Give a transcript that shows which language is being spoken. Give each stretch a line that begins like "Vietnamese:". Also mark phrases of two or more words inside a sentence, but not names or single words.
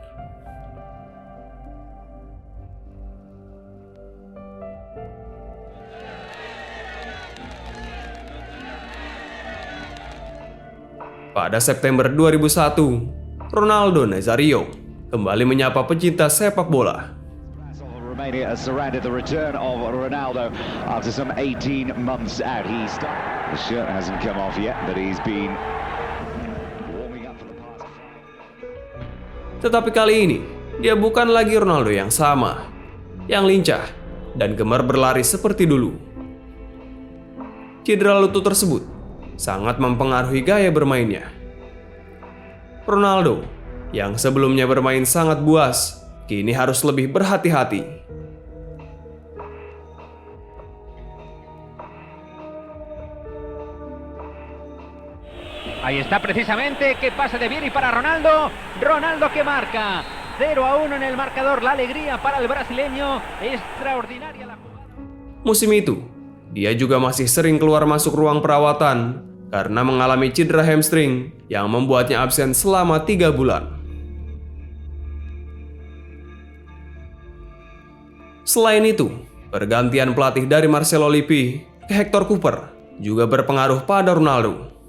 Indonesian: Pada September 2001, Ronaldo Nazario kembali menyapa pecinta sepak bola.
English: Romania has surrounded the return of Ronaldo after some 18 months out. The shirt hasn't come off yet, but he's been warming up for the past.
Indonesian: Tetapi kali ini, dia bukan lagi Ronaldo yang sama, yang lincah dan gemar berlari seperti dulu. Cedera lutut tersebut sangat mempengaruhi gaya bermainnya. Ronaldo, yang sebelumnya bermain sangat buas, kini harus lebih berhati-hati.
Spanish: Ahí está precisamente, que pase de Vieri para Ronaldo. Ronaldo que marca. 0-1 en el marcador. La alegría para el brasileño. Extraordinaria la jugada.
Indonesian: Musim itu, dia juga masih sering keluar masuk ruang perawatan karena mengalami cedera hamstring yang membuatnya absen selama 3 bulan. Selain itu, pergantian pelatih dari Marcelo Lippi ke Hector Cooper juga berpengaruh pada Ronaldo.